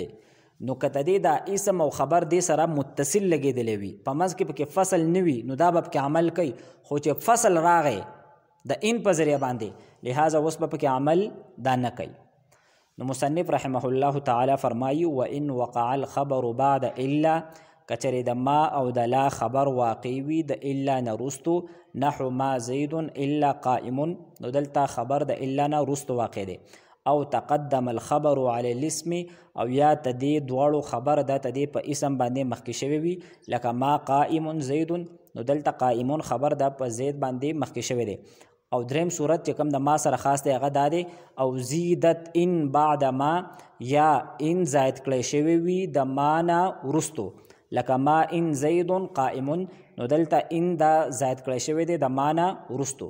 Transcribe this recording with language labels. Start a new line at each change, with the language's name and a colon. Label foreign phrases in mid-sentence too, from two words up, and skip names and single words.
Pashto: نو که د دې دا اسم او خبر دې سره متصل لګېدلی وي، په منځ کې پکې فصل نه وي، نو دا به پکې عمل کوي. خو چې فصل راغی د ان په ذریعه باندې، لہذا اوس به پکې عمل دا نه کوي. نو مصنف
Arabic: رحمه الله تعالی
Pashto: فرمایي
Arabic: وان وقع الخبر بعد الا،
Pashto: کچرې د ما او د لا خبر واقع وي د الا نه وروستو، نحو
Arabic: ما زید الا قائم،
Pashto: نو دلته خبر د الا نه وروستو واقع دی.
Arabic: او تقدم الخبر علی الاسم،
Pashto: او یا تدې دواړو خبر دا تدې په اسم باندې مخکې شوی وي، لکه
Arabic: ما قائم زید،
Pashto: نو دلته قائمون خبر دا په زید باندې مخکې شوی دی. او دریم صورت چې کوم د ما سره خاص دی هغه دا دی
Arabic: او زیدت ان بعد ما،
Pashto: یا ان زائد کړی شوی وي د ما نه وروستو، لکه
Arabic: ما ان زید قائم،
Pashto: نو دلته ان دا زائد کړی شوی دی د ما نه وروستو.